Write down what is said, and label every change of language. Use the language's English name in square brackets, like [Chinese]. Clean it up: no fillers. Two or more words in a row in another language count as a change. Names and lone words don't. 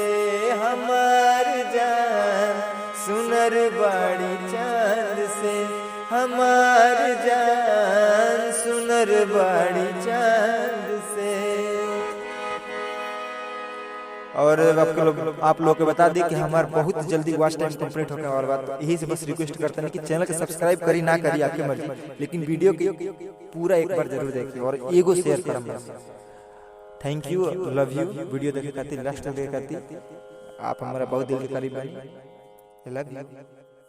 [Bhojpuri] हमार जान सुनर बाड़ी चांद से, हमार जान सुनर बाड़ी चांद से। और आप लोग को बता दी कि हमार बहुत जल्दी [English] watch time complete [Bhojpuri] होने वाला बात, यही से बस रिक्वेस्ट करते हैं कि चैनल के सब्सक्राइब करी ना करी आपकी मर्जी, लेकिन वीडियो के पूरा एक बार जरूर देखिए और एगो शेयर करम। [English] Thank you, love you. [Bhojpuri] वीडियो देखे खातिर, लास्ट तक देखे खातिर आप हमारा बहुत दिल के करीब हैं। [English] Love you.